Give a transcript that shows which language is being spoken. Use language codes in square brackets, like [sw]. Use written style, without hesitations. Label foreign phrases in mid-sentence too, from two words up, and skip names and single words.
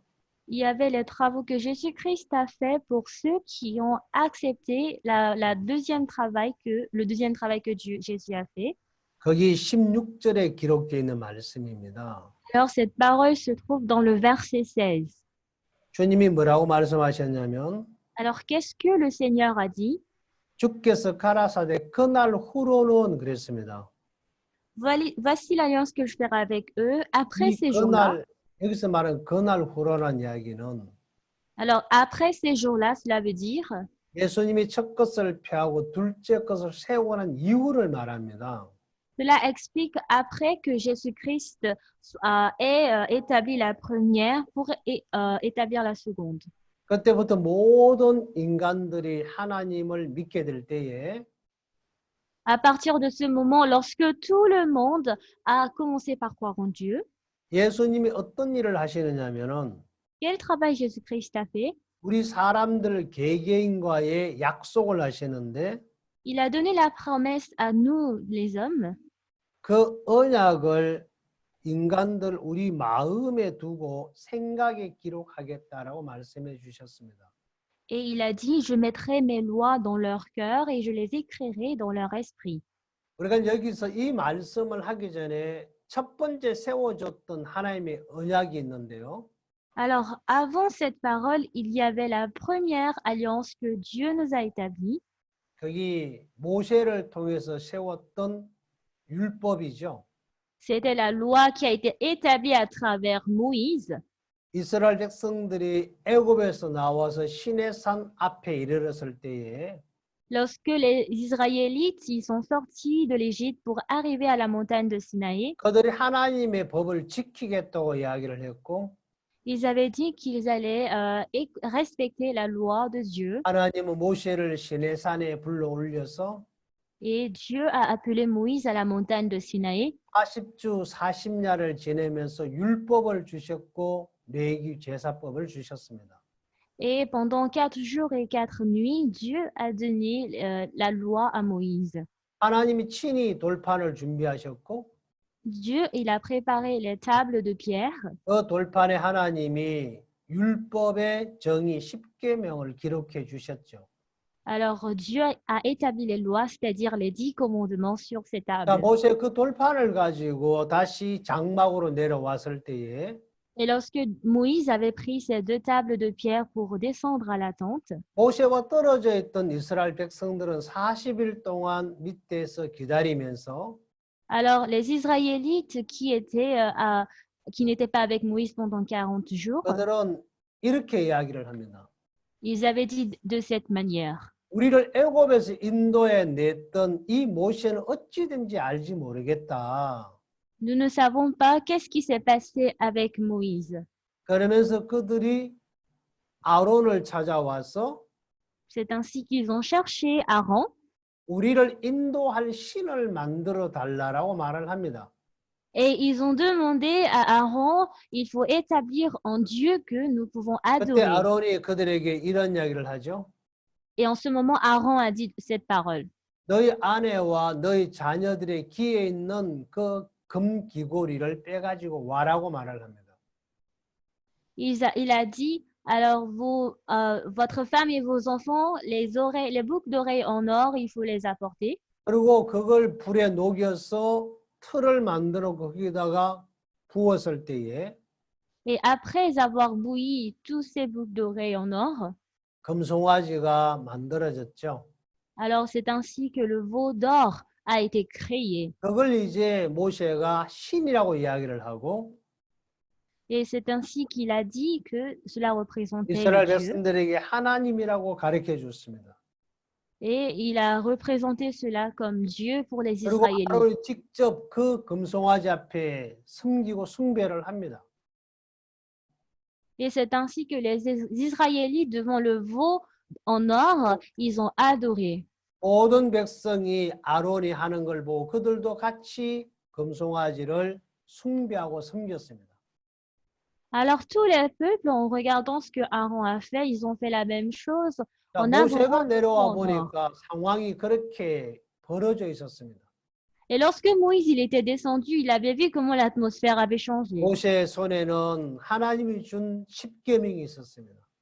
[fr] il y avait les travaux que Jésus-Christ a fait pour ceux qui ont accepté le deuxième travail que Jésus a fait. [ko] 거기 16절에 기록되어 있는 말씀입니다. [fr] Alors, cette parole se trouve dans le verset 16. [ko] 주님이 뭐라고 말씀하셨냐면 [fr] Alors, qu'est-ce que le Seigneur a dit? [ko] 주께서 가라사대 그날 후로는 그랬습니다. [fr] Voici l'alliance que je ferai avec eux après [ko] 이 [fr] ces jours-là. [ko] 그날 여기서 말하는 그날 후로라는 이야기는 [fr] Alors, après ces jours-là, cela veut dire [ko] 예수님이 첫 것을 폐하고 둘째 것을 세우고 난 이후를 말합니다. [fr] cela explique après que Jésus-Christ ait établi la première pour établir la seconde. [ko] 그때부터 모든 인간들이 하나님을 믿게 될 때에 [fr] À partir de ce moment, lorsque tout le monde a commencé par croire en Dieu, [ko] 예수님이 어떤 일을 하시느냐면은 [fr] quel travail Jésus-Christ a fait? [ko] 우리 사람들 개개인과의 약속을 하시는데 [fr] Il a donné la promesse à nous, les hommes, [ko] 그 언약을 인간들 우리 마음에 두고 생각에 기록하겠다라고 말씀해 주셨습니다. [fr] et il a dit, je mettrai mes lois dans leur cœur et je les écrirai dans leur esprit. [ko] 우리가 여기서 이 말씀을 하기 전에 첫 번째 세워줬던 하나님의 언약이 있는데요. [fr] Alors, avant cette parole, il y avait la première alliance que Dieu nous a établie. [ko] 거기 모세를 통해서 세웠던 율법이죠. [fr] C'était la loi qui a été établie à travers Moïse. [ko] 이스라엘 백성들이 애굽에서 나와서 시내산 앞에 이르렀을 때에 [fr] Lorsque les Israélites ils sont sortis de l'Égypte pour arriver à la montagne de Sinaï, [ko] 그들이 하나님의 법을 지키겠다고 이야기를 했고 [fr] ils avaient dit qu'ils allaient respecter la loi de Dieu. [ko] 하나님은 모세를 시내산에 불러 올려서 [fr] Et Dieu a appelé Moïse à la montagne de Sinaï. [ko] 40주 40야를 지내면서 율법을 주셨고 레위기 제사법을 주셨습니다. [fr] Et pendant 4 jours et 4 nuits, Dieu a donné la loi à Moïse. [ko] 하나님이 친히 돌판을 준비하셨고 [fr] Dieu, il a préparé les tables de pierre. [ko] 그 돌판에 하나님이 율법의 정의 10계명을 기록해 주셨죠. [fr] Alors Dieu a établi les lois, c'est-à-dire les 10 commandements sur ces [ko] 자, [fr] tables. [ko] 모세 그 돌판을 가지고 다시 장막으로 내려왔을 때에 [fr] Et lorsque Moïse avait pris ces 2 tables de pierre pour descendre à la tente, [ko] 모세와 떨어져 있던 이스라엘 백성들은 40일 동안 밑에서 기다리면서 [fr] alors les Israélites qui n'étaient pas avec Moïse pendant 40 jours, [ko] 그들은 이렇게 이야기를 합니다. [fr] ils avaient dit de cette manière. [ko] 우리를 애굽에서 인도해 냈던 이 모세는 어찌든지 알지 모르겠다. [fr] Nous ne savons pas qu'est-ce qui s'est passé avec Moïse. [ko] 그러면서 그들이 아론을 찾아와서 [fr] C'est ainsi qu'ils ont cherché Aaron [ko] 우리를 인도할 신을 만들어 달라라고 말을 합니다. [fr] et ils ont demandé à Aaron, il faut établir en Dieu que nous pouvons [ko] 그때 [fr] adorer. [ko] 아론이 그들에게 이런 이야기를 하죠. [fr] Et en ce moment, Aaron a dit cette parole. [ko] 너희 아내와 너희 자녀들의 귀에 있는 그 금귀고리를 빼가지고 와라고 말을 합니다. [fr] Il a dit, alors votre femme et vos enfants, les boucles d'oreilles en or, il faut les apporter. [ko] 그리고 그걸 불에 녹여서 틀을 만들어 거기다가 부었을 때에 [fr] Et après avoir bouilli tous ces boucles d'oreilles en or, [ko] 금송아지가 만들어졌죠. [fr] alors c'est ainsi que le veau d'or a été créé. [ko] 그걸 이제 모세가 신이라고 이야기를 하고 [fr] Et c'est ainsi qu'il a dit que cela représentait [ko] 이스라엘 [fr] Dieu. [ko] 백성들에게 하나님이라고 가르쳐 줬습니다. [fr] Et il a représenté cela comme Dieu pour les [ko] 그리고 [fr] Israélites. [ko] 아론이 직접 그 금송아지 앞에 섬기고 숭배를 합니다. [fr] Et c'est ainsi que les Israélites, devant le veau en or, ils ont adoré. [ko] 모든 백성이 아론이 하는 걸 보고 그들도 같이 금송아지를 숭배하고 섬겼습니다. [fr] Alors tous les peuples, en regardant ce que Aaron a fait, ils ont fait la même chose [ko] 자, [fr] en [ko] 모세가 [fr] adorant le [ko] 내려와 [fr] veau en or. [ko] 보니까 상황이 그렇게 벌어져 있었습니다. [fr] Et lorsque Moïse il était descendu, il avait vu comment l'atmosphère avait changé. [ko] 모세의 손에는 하나님이 준 십계명이 있었습니다.